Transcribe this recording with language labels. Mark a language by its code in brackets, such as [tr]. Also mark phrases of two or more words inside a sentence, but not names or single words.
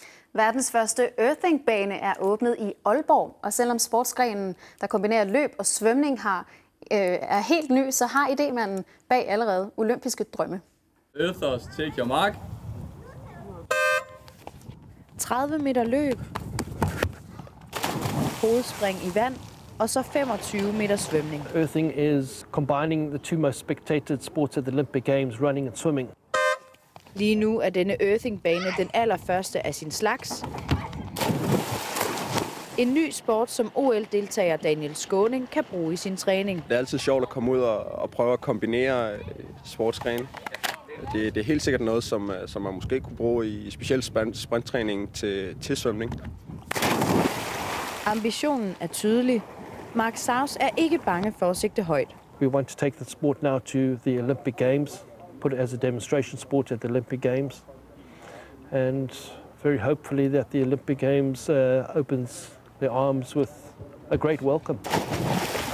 [da] Verdens første earthingbane er åbnet i Aalborg, og selvom sportsgrenen, der kombinerer løb og svømning, er helt ny, så har idémanden bag allerede olympiske drømme. [en] Earthers, take your mark. [da] 30 meter løb, hovedspring i vand, og så 25 meter svømning. [en] Earthing is combining the two most spectated sports at the Olympic Games, running and swimming. [da] Lige nu er denne earthingbane den allerførste af sin slags. En ny sport, som OL-deltager Daniel Skåning kan bruge i sin træning. Det er altid sjovt at komme ud og prøve at kombinere sportsgrene. Det er helt sikkert noget, som man måske kunne bruge i specielt sprinttræning til svømning. Ambitionen er tydelig. Mark Saus er ikke bange for at sigte højt. [en] We want to take the sport now to the Olympic Games, put it as a demonstration sport at the Olympic Games, and very hopefully that the Olympic Games opens their arms with a great welcome.